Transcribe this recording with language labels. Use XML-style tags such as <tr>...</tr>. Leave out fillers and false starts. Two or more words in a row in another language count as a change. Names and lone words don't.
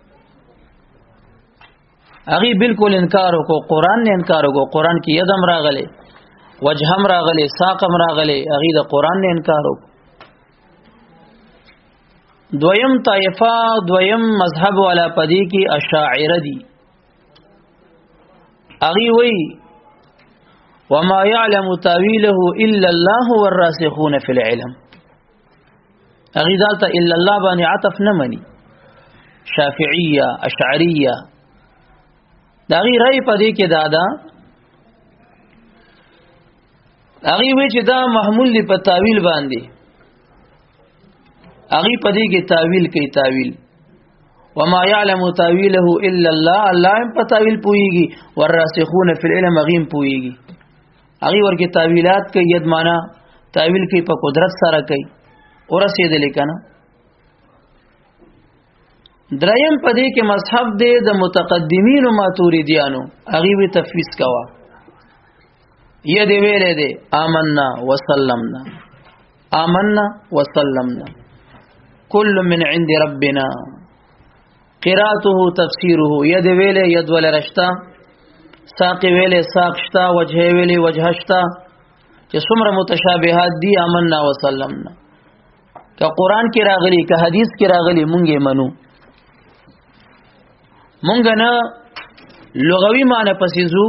<ps>هغه بالکل انکار وکړو، قران نه انکار وکړو. قران کې ید هم راغلي، وجه هم راغلي، ساق هم راغلي. هغه د قران نه انکار وکړو. دویم طائفه، دویم مذهب والا پدې کې اشاعره دي. هغه وی</ps> <ar>وما يعلم تاويله الا الله والراسخون في العلم.</ar> <ps>هغه ذات</ps> <ar>الا الله</ar> <ps>باندې عطف نه مني. شافعیه، اشعریه دا غي رای پدې کې دادا هغه وی چې دا محمول دی په تاویل باندې. هغه پدې کې تاویل کوي. تاویل</ps> <ar>وما يعلم تاويله الا الله،</ar> <ps>الله هم په تاویل پويږي.</ps> <ar>والراسخون في العلم</ar> <ps>غیم پويږي. هغه ورګه تاویلات کوي. ید معنا تاویل کوي په قدرت سره کوي. ورسېدل کنه. دریم پدې کې مذهب دې د متقدمین او ماتوریدیانو. هغه وی تفویض کوا. ید ویلې دې</ps> <ar>آمنا وسلمنا، آمنا وسلمنا كل من عند ربنا قراءته تفسيره.</ar> <ps>ید ویلې ید ول رشتا، ساق ویلې ساق شتا، وجه ویلې وجه شتا. چې څومره متشابهات دي</ps> <ar>آمنا وسلمنا.</ar> <ps>که قرآن کې راغلي، که حدیث کې راغلي، مونږه منو. مونږ نه لغوي معنی پسې زو.</ps>